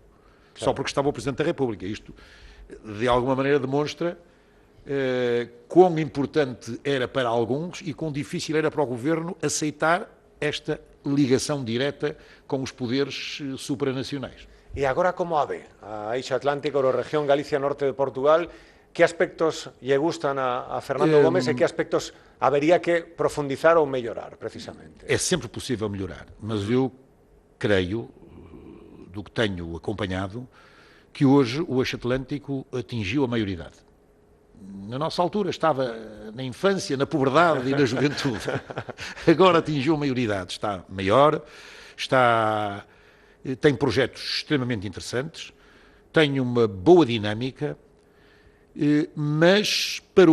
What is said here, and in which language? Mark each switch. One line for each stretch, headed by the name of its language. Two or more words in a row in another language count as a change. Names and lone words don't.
Portuguese: Só porque estava o Presidente da República. Isto, de alguma maneira, demonstra quão importante era para alguns e quão difícil era para o Governo aceitar esta ligação direta com os poderes supranacionais.
Galician: E agora como a ve a Eixo Atlántico, a región Galicia-Norte de Portugal, que aspectos lle gustan a Fernando Gómez e que aspectos habería que profundizar ou mellorar, precisamente?
Portuguese: É sempre possível melhorar, mas eu creio, do que tenho acompanhado, que hoje o Eixo Atlântico atingiu a maioridade. Na nossa altura estava na infância, na puberdade e na juventude. Agora atingiu a maioridade, está maior, tem projetos extremamente interessantes, tem uma boa dinâmica, mas para